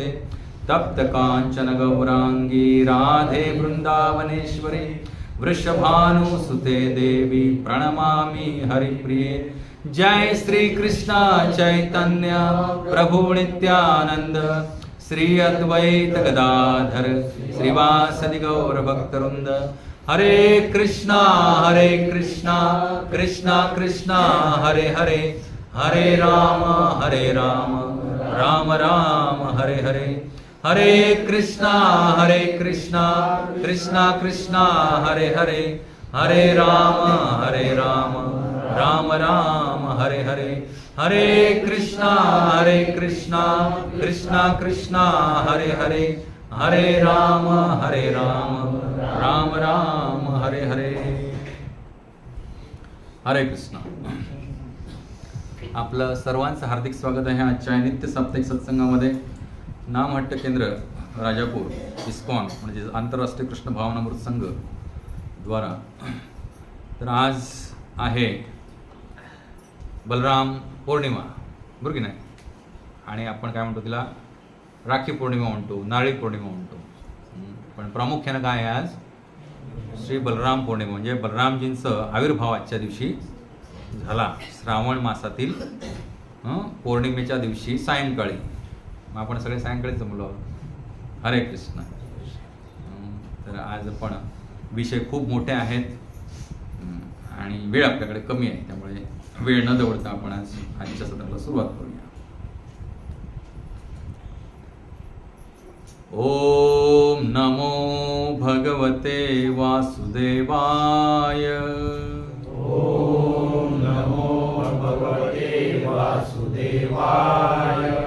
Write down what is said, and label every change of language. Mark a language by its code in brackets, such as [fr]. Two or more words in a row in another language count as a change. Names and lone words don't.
[sa] तप्त कांचन गौरांगी राधे वृंदावनेश्वरी वृषभानुसुते देवी प्रणमामि हरिप्रिये। जय श्री कृष्ण चैतन्य प्रभु नित्यानंद श्री अद्वैत गदाधर श्रीवासदि गौर भक्तवृंद। हरे कृष्णा कृष्णा कृष्णा हरे हरे हरे राम राम राम हरे हरे। हरे कृष्णा कृष्णा कृष्णा हरे हरे हरे राम राम राम हरे हरे। हरे कृष्णा कृष्णा कृष्णा हरे हरे हरे राम राम राम हरे हरे। हरे कृष्णा। [mr] आपलं सर्वांचं हार्दिक स्वागत आहे आजच्या नित्य साप्ताहिक सत्संगामध्ये। नामहट्ट केंद्र राजापूर इस्कॉन म्हणजे आंतरराष्ट्रीय कृष्ण भावनामृत संघ द्वारा तर आज आहे बलराम पौर्णिमा बरोबर की नाही। आणि आपण काय म्हणतो तिला राखी पौर्णिमा म्हणतो, नारळी पौर्णिमा म्हणतो, पण प्रामुख्यानं काय आहे आज श्री बलराम पौर्णिमा म्हणजे बलरामजींचं आविर्भाव आजच्या दिवशी झाला श्रावण मासातील पौर्णिमेच्या दिवशी सायंकाळी। मग आपण सगळे सायंकाळी जमलो आहोत। [sa] हरे कृष्ण। [mr] तर आज आपण विषय खूप मोठे आहेत आणि वेळ आपल्याकडे कमी आहे, त्यामुळे वेळ न दवडता आपण आजच्या सत्राला सुरुवात करूया। [sa] ओम नमो भगवते वासुदेवाय। ओम नमो भगवते वासुदेवाय।